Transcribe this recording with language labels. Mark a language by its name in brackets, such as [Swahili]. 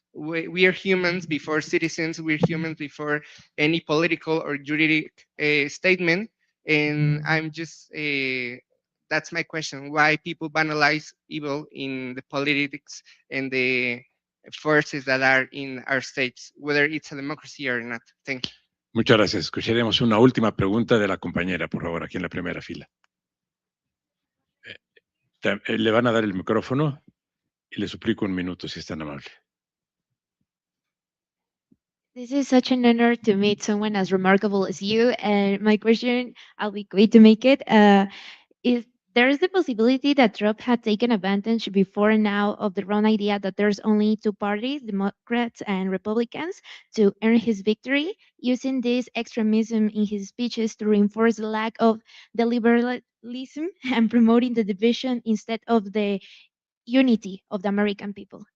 [English] we are humans before citizens. We're humans before any political or juridic statement. And I'm just, that's my question, why people banalize evil in the politics and the forces that are in our states, whether it's a democracy or not. Thank you. [Spanish] Muchas gracias. Escucharemos una última pregunta de la compañera, por favor, aquí en la primera fila. Le van a dar el micrófono y le suplico un minuto, si es tan amable. [English] This is such an honor to meet someone as remarkable as you. And my question, I'll be quick to make it, is there is the possibility that Trump had taken advantage before now of the wrong idea that there's only two parties, Democrats and Republicans, to earn his victory, using this extremism in his speeches to reinforce the lack of the liberalism and promoting the division instead of the unity of the American people.